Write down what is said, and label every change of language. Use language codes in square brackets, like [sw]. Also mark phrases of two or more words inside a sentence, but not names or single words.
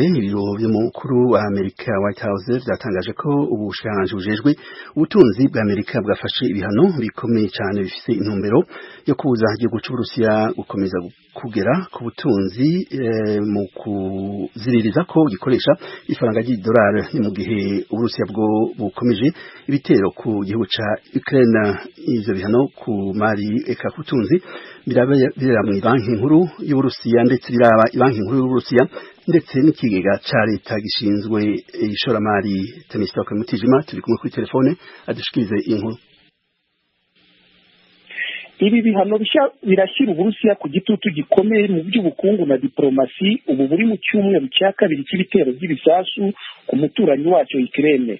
[rn] Ibiro by'umukuru wa Amerika White House byatangaje ko ubushikiranganji bujejwe ubutunzi bwa Amerika bwafashe ibihano bikomeye cyane bifite intumbero yo kubuza igihugu cy'Uburusiya gukomeza kugera ku butunzi mu kuziririza ko gikoresha ifaranga ry'idolari. Ni mu gihe Uburusiya bwo bukomeje ibitero ku gihugu ca Ukraine. Ivyo bihano ku mari eka kutunzi biraba mu banki nkuru y'Uburusiya ndetse biraba banki nkuru y'Uburusiya ndetse n'ikigega ca leta gishinzwe ishoramari. Temistoke Mutijima turi kumwe kuri telefone adushikirize inkuru. [rw] Ibi bihano birashyira Uburusiya ku gitutu gikomeye mu by'ubukungu na diplomasi ubu buri mu cyumweru cya kabiri cy'ibitero by'ibisasu ku muturanyi wacyo Ukraine.